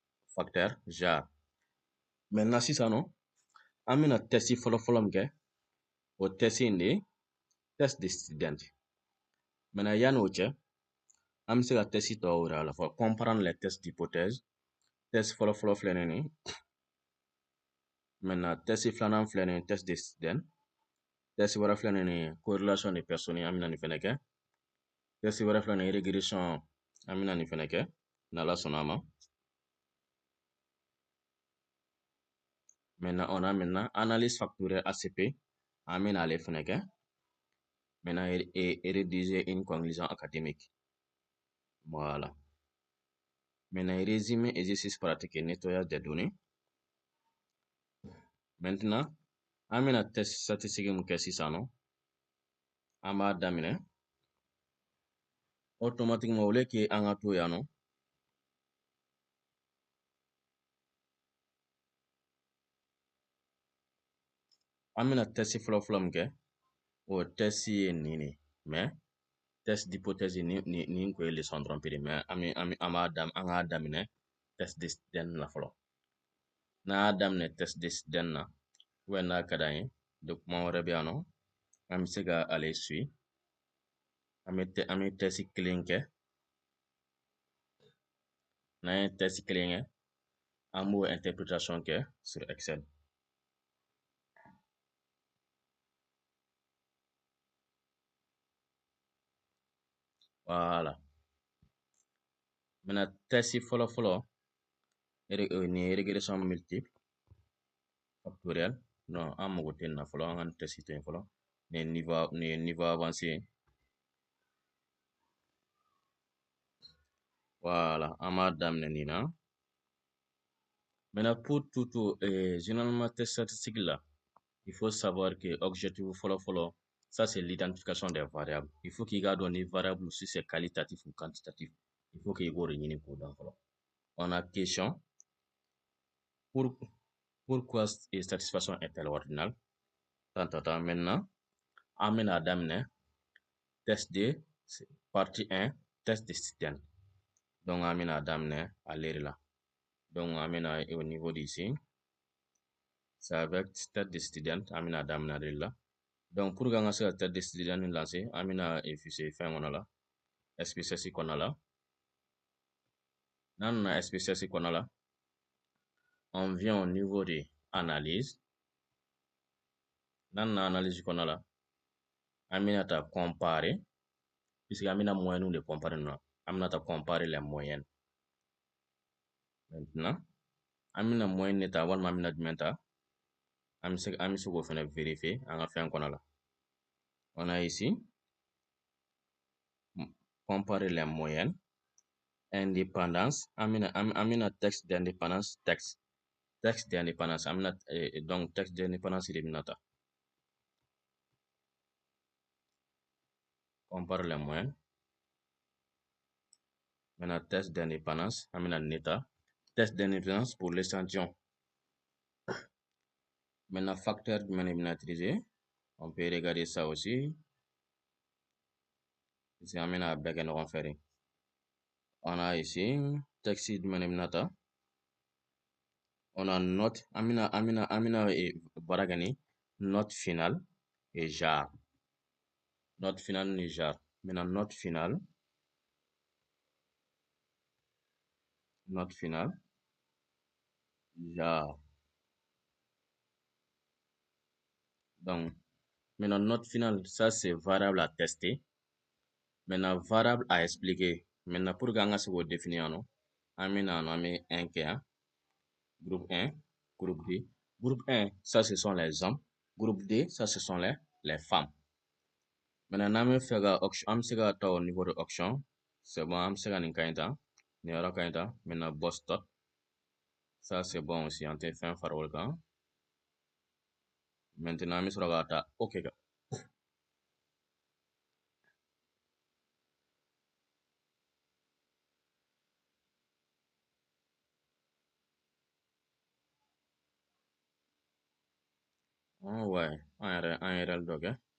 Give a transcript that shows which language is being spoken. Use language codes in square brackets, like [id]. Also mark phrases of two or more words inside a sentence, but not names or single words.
[fr] facteur jar. [bm] Maintenant sisan nɔ an bɛna test fɔlɔ min kɛ o test in de ye [fr] test de student. [bm] Maintenant yanni o cɛ an bɛ se ka test tɔw yira a la fɔlɔ [fr] comprendre les tests d'hypothèse. [bm] Test fɔlɔ filɛ nin ye. Maintenant test filanan filɛ nin ye [fr] test de student. [bm] Test wɛrɛ filɛ nin ye [fr] corrélation de personnes [bm] an bɛna nin fɛnɛ kɛ. Test wɛrɛ filɛ nin ye régression an bɛna nin fɛnɛ kɛ n'Ala sɔnna a ma. [fr] Maintenant on a maintenant analyse factorielle ACP [bm] an bɛna ale fɛnɛ kɛ. [fr] Maintenant rédiger une conclusion académique. Voilà. Maintenant résumé exercice pratique et nettoyage des données. [bm] Maintenant an bɛna [fr] test statistique [bm] mun kɛ sisan nɔ an b'a daminɛ [fr] automatiquement au lieu que [bm] an ka to yan nɔ an bɛna test fɔlɔ min kɛ o test ye nin de [fr] mais test d'hypothèse [bm] nin kun ye leçon dɔrɔn pere mais an k'a daminɛ [fr] test de student [bm] na fɔlɔ. N'an y'a daminɛ [fr] test de student [bm] na n'a ka d'an ye document wɛrɛ bɛ yan nɔ an bɛ se ka ale suit. An bɛ test kelen kɛ. N'an ye test kelen kɛ an b'o interprétation kɛ [fr] sur Excel. Voilà. [bm] Maintenant test fɔlɔ nin ye [fr] régression multiple factorielle. [bm] Non an mago tɛ nin na fɔlɔ an ka nin test to yen fɔlɔ. Nin ye [fr] niveau avancé [bm] ye. Voilà an b'a daminɛ nin na. [fr] Maintenant pour tout généralement test statistique là il faut savoir que objectif fɔlɔ ça c'est l'identification des variables. Il faut [bm] k'i k'a dɔn ni [fr] variable si c'est qualitatif ou quantitatif. Il faut [bm] k'i b'o de ɲini k'o dɔn fɔlɔ. [fr] On a question pourquoi satisfaction est-elle ordinale? [bm] Maintenant an bɛna daminɛ [fr] test de partie 1 test de student. [bm] Donc an bɛna daminɛ ale de la. Donc an bɛna [fr] au niveau d'ici c'est avec test de student [bm] an bɛna daminɛ ale de la. Donc pour que an ka se ka [fr] test de student [bm] lancer an bɛna efficer fɛn kɔnɔ la SPSS kɔnɔ la. N'an nana SPSS kɔnɔ la [fr] on vient au niveau de analyse. [bm] N'an nana analyse kɔnɔ la an bɛna ta comparer puisque an bɛna moyenne de comparer nin na an bɛna ta [fr] comparer les moyennes. [bm] Maintenant an bɛna moyenne de ta walima an bɛna jumɛn ta an bɛ se k'o fɛnɛ vérifier an ka fɛn kɔnɔ la. [fr] On a ici comparer les moyennes. [bm] Indépendance an bɛna [fr] texte d'indépendance texte d'indépendance [bm] an bɛna [fr] donc texte d'indépendance [bm] de bɛna ta. [fr] Compare les moyennes. [bm] Maintenant [fr] test d'indépendance [bm] an bɛna nin ta. [fr] Test d'indépendance pour l'échantillon. [bm] Maintenant facteur jumɛn de bɛna utiliser? [fr] On peut regarder ça aussi. [bm] Ici an bɛna bɛɛ kɛ ɲɔgɔn fɛ de. [fr] On a ici texte [bm] jumɛn de bɛna ta? [fr] On a note [bm] an bɛna baara kɛ ni [fr] note finale et jar. Note finale ni jar. Maintenant note finale jar. Donc maintenant note finale ça c'est variable à tester. Maintenant variable à expliquer. [bm] Maintenant pour que an ka se k'o définir yan nɔ an bɛna an bɛ 1 kɛ yan. [fr] Groupe 1, groupe 2. Groupe 1 ça ce sont les hommes. Groupe 2 ça ce sont les femmes. [bm] Maintenant n'an bɛ fɛ ka an bɛ se ka ta [fr] au niveau de option. C'est bon [bm] an bɛ se ka nin ka ɲi ta. Nin yɔrɔ ka ɲi ta. [fr] Maintenant [en] box stop. [fr] Ça c'est bon aussi [bm] an tɛ fɛn fara o kan. Maintenant an bɛ sɔrɔ ka ta OK kan. Ouais an ye RL dɔ kɛ.